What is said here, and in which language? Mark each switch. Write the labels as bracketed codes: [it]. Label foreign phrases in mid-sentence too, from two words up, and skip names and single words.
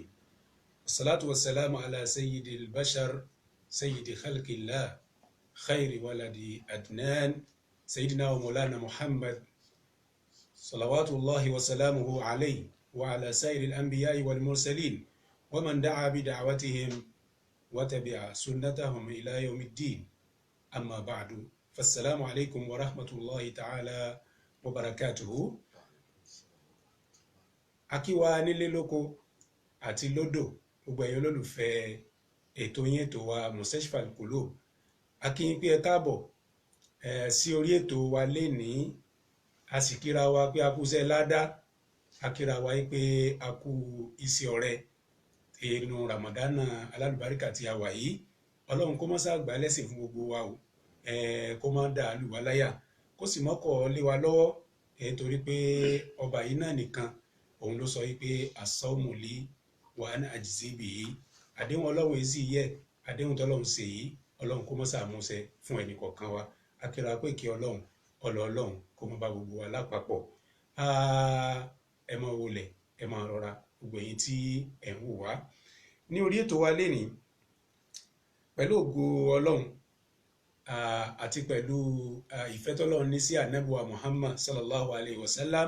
[ar] الصلاة والسلام على سيد البشر سيد خلق الله خير ولد أدنان سيدنا ومولانا محمد صلوات الله وسلامه عليه وعلى سائر الأنبياء والمرسلين ومن دعا بدعوتهم وتبع سنتهم إلى يوم الدين. أما بعد فالسلام عليكم ورحمة الله تعالى وبركاته. [yo] Akíwa nílé lóko àti lódò gbogbo ẹ̀yin olólùfẹ́ ètò yín ètò wa Mustashfa Al-Qulub. A kí yín pé ẹ káàbọ̀ sí orí ètò wa lénìí. A sì kíra wa pé a kú iṣẹ́ ládá, a kíra wa pé a kú iṣẹ́ ọrẹ inú Ramadana alálùbáríkà tí a wà yìí. Ọlọ́run kó má ṣàgbà lẹ́sìn fún gbogbo wa o, kó má dà lù wá láyà, kó sì mọ́kọ̀ lé wa lọ́wọ́, torí pé ọba yìí náà nìkan òun ló sọ wípé [ar] الصوم لي وأنا أجزي به. [yo] Àdéhùn Ọlọ́run yìí sì yẹ, àdéhùn tọ́lọ́run ṣe yìí Ọlọ́run kó má ṣàmúṣẹ fún ẹnì kọ̀ọ̀kan wa. Akíra pé kí Ọlọ́run Ọlọ́run kó má bá gbogbo wa lápapọ̀. Ẹ máa wọlé, ẹ máa rọra gbogbo ẹ̀yin tí ẹ̀ ń wò wá ní orí ètò wa lénìí pẹ̀lú ògo Ọlọ́run àti pẹ̀lú ìfẹ́ tọ́lọ́run ní sí ànábì wa Muhammad [ar] صلى الله عليه وسلم.